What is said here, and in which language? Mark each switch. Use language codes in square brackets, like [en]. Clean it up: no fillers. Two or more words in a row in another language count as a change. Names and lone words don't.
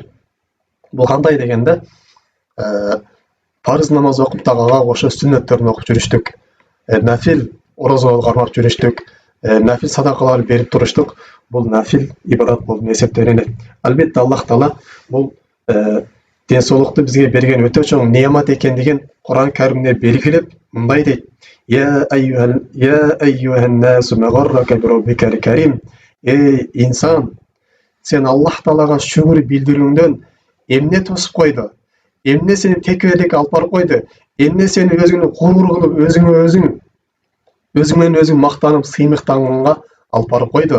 [ky] Бул кандай дегенде, парыз намаз окуп дагы ага кошо сүннөттөрүн окуп жүрүштүк. Нафил ораза кармап жүрүштүк. Нафил садакалар берип туруштук. Бул нафил ибадат болуп эсептелинет. Албетте Аллах Таала бул ден соолукту бизге берген өтө чоң неамат экендигин Кур'ан Каримде белгилеп, мындай дейт: [ar] يا أيها الإنسان ما غرك بربك الكريم. [ky] Эй инсан, сен Аллах Таалага шүгүр билдирүүңдөн эмне тосуп койду? Эмне сени текебеликке алып барып койду? Эмне сени өзүңдү курур кылып, өзүң менен өзүң мактанып, сыймыктанганга алып барып койду?